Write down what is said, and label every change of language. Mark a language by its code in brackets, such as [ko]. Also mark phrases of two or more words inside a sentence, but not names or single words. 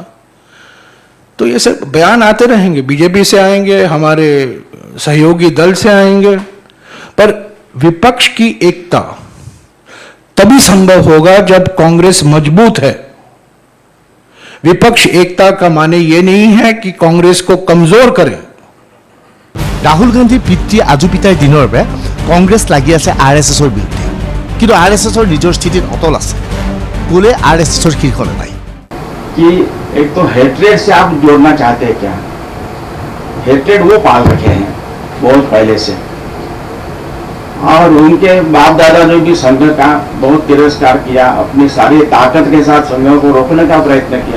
[hi] तो ये सब बयान आते रहेंगे, बीजेपी से आएंगे, हमारे सहयोगी दल से आएंगे, पर विपक्ष की एकता तभी संभव होगा जब कांग्रेस मजबूत है। विपक्ष एकता का माने ये नहीं है कि कांग्रेस को कमजोर करे। [as] ৰাহুল গান্ধীৰ পিতৃ আজু পিতাৰ দিনৰ পৰা কংগ্ৰেছ লাগি আছে RSSৰ বিৰুদ্ধে, কিন্তু RSSৰ নিজৰ স্থিতিত অটল আছে। বোলে RSSৰ শীৰ্ষলে নাই। [hi] कि एक तो हेट्रेड से आप जोड़ना चाहते हैं क्या? हेट्रेड वो पाल रखे हैं बहुत पहले से, और उनके बाप दादा ने भी संघ का बहुत तिरस्कार किया, अपनी सारी ताकत के साथ संघ को रोकने का प्रयत्न किया।